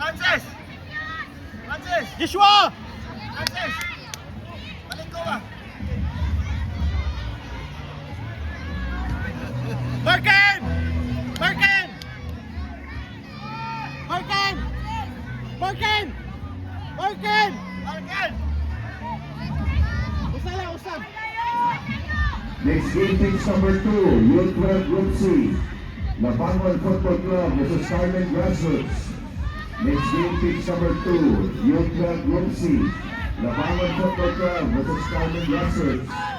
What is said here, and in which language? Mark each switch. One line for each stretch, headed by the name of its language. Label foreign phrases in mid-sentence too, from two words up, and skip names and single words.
Cebuano: Francis! Francis! Joshua! Francis! Balik ko ba? Markin! Markin! Markin! Markin! Markin! Markin! Usala, usab.
English: Next game takes number 2, Youth Club Group C. Labangon Football Club versus Carmen Grassroots. Next game takes number 2, Youth Club Group C. Labangon Football Club versus Carmen Grassroots.